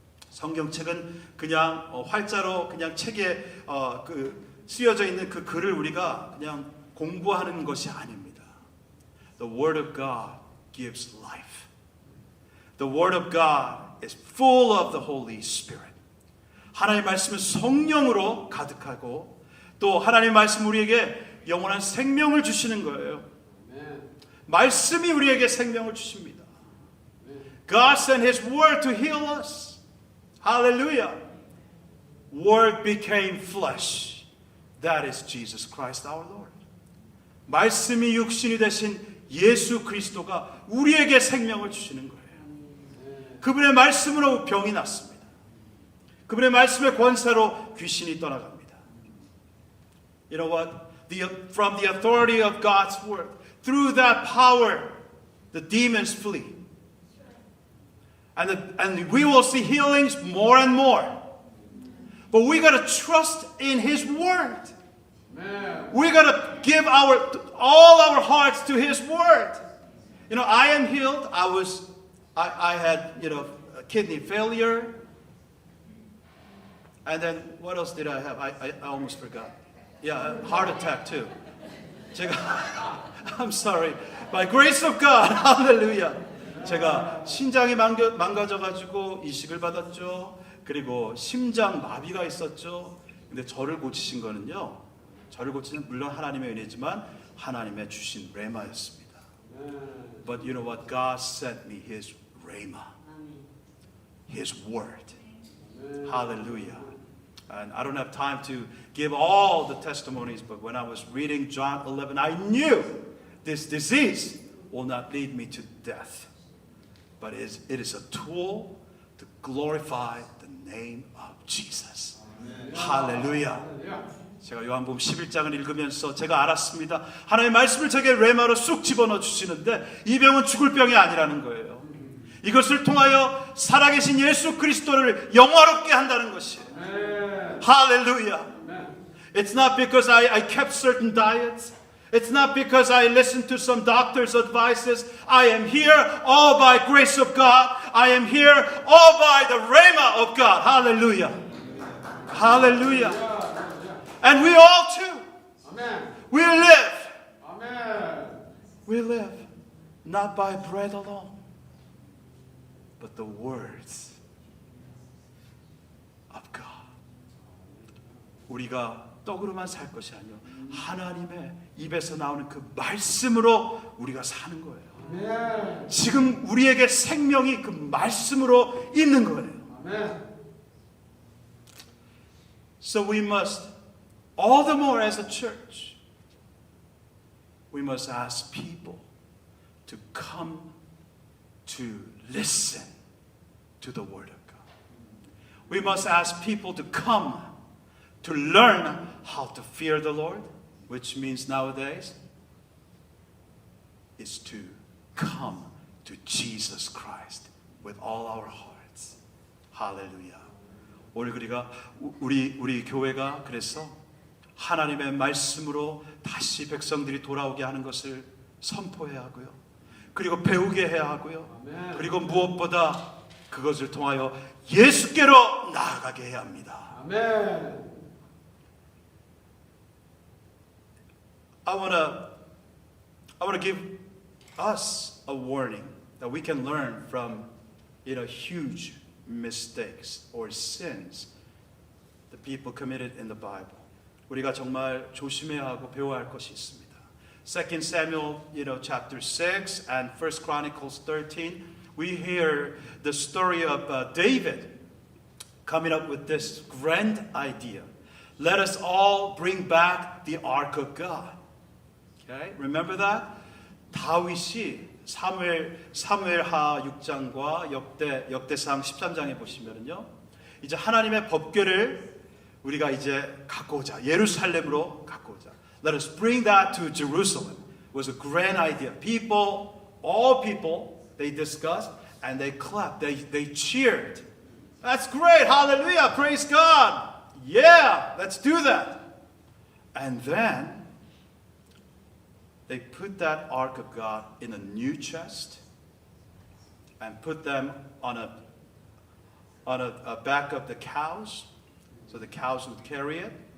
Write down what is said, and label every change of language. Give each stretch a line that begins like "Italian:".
Korean: 성경책은 그냥 활자로 그냥 책에 쓰여져 있는 그 글을 우리가 그냥 공부하는 것이 아닙니다.
English: The Word of God gives life. The Word of God is full of the Holy Spirit.
Korean: 하나님의 말씀은 성령으로 가득하고 또 하나님의 말씀 우리에게 영원한 생명을 주시는 거예요. 말씀이 우리에게 생명을 주십니다.
English: God sent His Word to heal us. Hallelujah. Word became flesh. That is Jesus Christ our Lord.
Korean: 말씀이 육신이 되신 예수 그리스도가 우리에게 생명을 주시는 거예요. 그분의 말씀으로 병이 났습니다. 그분의 말씀의 권세로 귀신이 떠나갑니다.
English: You know what? From the authority of God's word, through that power, the demons flee. And we will see healings more and more. But we got to trust in His word. We got to give all our hearts to His word. You know, I am healed. I had, a kidney failure. And then what else did I have? I almost forgot. Yeah, a heart attack too. I'm sorry. By grace of God, hallelujah.
Korean: 제가 신장이 망가져가지고 이식을 받았죠. 그리고 심장 마비가 있었죠. 근데 저를 고치신 거는요. 저를 고치는 물론 하나님의 은혜지만 하나님의 주신 레마였습니다.
English: But you know what? God sent me His rhema, His word. Hallelujah. And I don't have time to give all the testimonies, but when I was reading John 11, I knew this disease will not lead me to death, but it is a tool to glorify the name of Jesus. Hallelujah.
Korean: 제가 요한복음 11장을 읽으면서 제가 알았습니다. 하나님의 말씀을 제게 레마로 쑥 집어넣어 주시는데 이 병은 죽을 병이 아니라는 거예요. 이것을 통하여 살아계신 예수 그리스도를 영화롭게 한다는 것이에요.
English: Hallelujah. It's not because I kept certain diets. It's not because I listened to some doctor's advices. I am here all by grace of God. I am here all by the rhema of God. Hallelujah. Hallelujah. And we all too. Amen. We live. Amen. We live not by bread alone, but the words of God.
Korean: 우리가 떡으로만 살 것이 아니요 하나님의 입에서 나오는 그 말씀으로 우리가 사는 거예요. 지금 우리에게 생명이 그 말씀으로 있는 거예요.
English: So we must, all the more as a church, we must ask people to come to listen to the Word of God. We must ask people to come to learn how to fear the Lord, which means nowadays is to come to Jesus Christ with all our hearts. Hallelujah.
Korean: 오늘 우리 교회가 그래서 하나님의 말씀으로 다시 백성들이 돌아오게 하는 것을 선포해야 하고요. 그리고 배우게 해야 하고요. 그리고 무엇보다 그것을 통하여 예수께로 나아가게 해야 합니다. 아멘.
English: I want to give us a warning that we can learn from, huge mistakes or sins the people committed in the Bible.
Korean: 우리가 정말 조심해야 하고 배워야 할 것이 있습니다.
English: 2 Samuel, chapter 6 and 1 Chronicles 13, we hear the story of David coming up with this grand idea. Let us all bring back the Ark of God. Okay, remember that?
Korean: 다윗이 사무엘하 6장과 역대상 13장에 보시면은요, 이제 하나님의 법궤를 우리가 이제 갖고 오자. 예루살렘으로 갖고 오자.
English: Let us bring that to Jerusalem. It was a grand idea. All people, they discussed and they clapped. They cheered. That's great. Hallelujah. Praise God. Yeah, let's do that. And then they put that Ark of God in a new chest and put them on a back of the cows, so the cows would carry it.